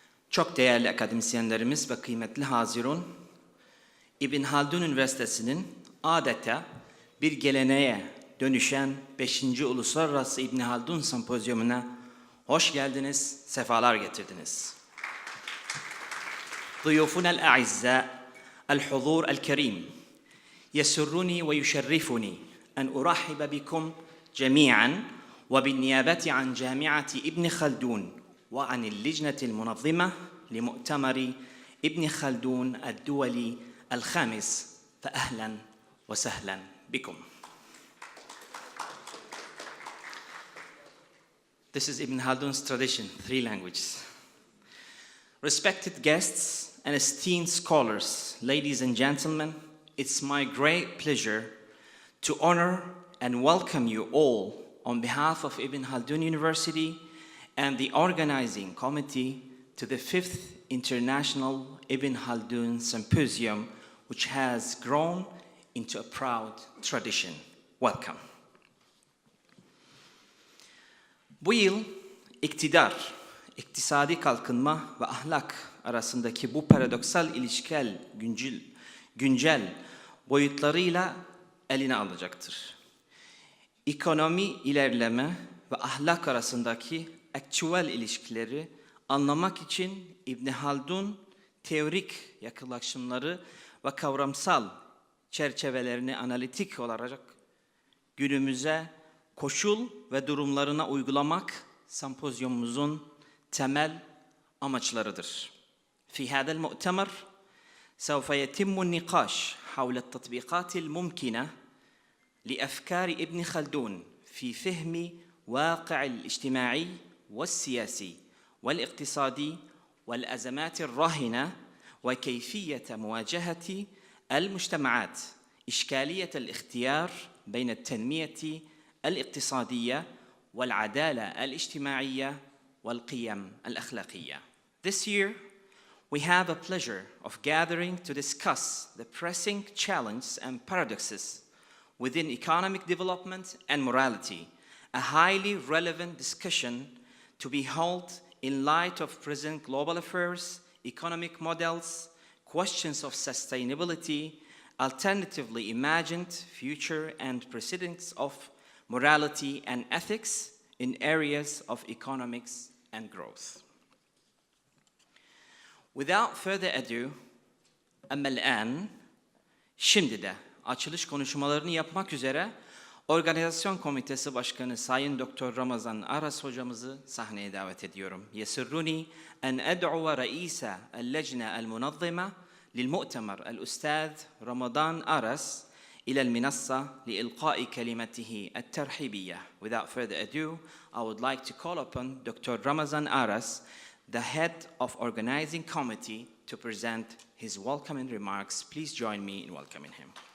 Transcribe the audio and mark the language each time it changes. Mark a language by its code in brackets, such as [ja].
[tr] Çok değerli akademisyenlerimiz ve kıymetli hazirun, İbn Haldun Üniversitesi'nin adeta bir geleneğe dönüşen 5. Uluslararası İbn Haldun Sempozyumuna hoş geldiniz, sefalar getirdiniz. [ar] ضيوفنا الأعزاء الحضور الكريم يسرني ويشرفني أن أرحب بكم جميعا وبالنيابة عن جامعة ابن خلدون وعن اللجنة المنظمة لمؤتمر ابن خلدون الدولي الخامس فأهلا وسهلا بكم. [en] This is Ibn Haldun's tradition, 3 languages. Respected guests and esteemed scholars, ladies and gentlemen, it's my great pleasure to honor and welcome you all on behalf of Ibn Haldun University and the organizing committee to the 5th International Ibn Haldun Symposium, which has grown into a proud tradition. Welcome. [tr] Bu yıl İktidar, İktisadi kalkınma ve ahlak arasındaki bu paradoksal ilişkel güncel boyutlarıyla eline alacaktır. Ekonomi ilerleme ve ahlak arasındaki aktüel ilişkileri anlamak için İbn Haldun teorik yaklaşımları ve kavramsal çerçevelerini analitik olarak günümüze koşul ve durumlarına uygulamak sempozyumumuzun temel amaçlarıdır. [ar] في هذا المؤتمر سوف يتم النقاش حول التطبيقات الممكنة لأفكار ابن خلدون في فهم واقع الاجتماعي والسياسي والاقتصادي والأزمات الراهنة وكيفية مواجهة المجتمعات إشكالية الاختيار بين التنمية الاقتصادية والعدالة الاجتماعية والقيم الأخلاقية. [en] This year, we have a pleasure of gathering to discuss the pressing challenges and paradoxes within economic development and morality, a highly relevant discussion to be held in light of present global affairs, economic models, questions of sustainability, alternatively imagined future and precedents of morality and ethics in areas of economics and growth. Without further ado, [ar] أما الآن, [tr] şimdi de açılış konuşmalarını yapmak üzere Organizasyon Komitesi Başkanı Sayın Dr. Ramazan Aras hocamızı sahneye davet ediyorum. [ar] يسرني أن أدعو رئيس اللجنة المنظمة للمؤتمر الأستاذ رمضان أرس إلى المنصة لإلقاء كلمته الترحيبية. [en] Without further ado, I would like to call upon Dr. Ramazan Aras, the head of organizing committee, to present his welcoming remarks. Please join me in welcoming him.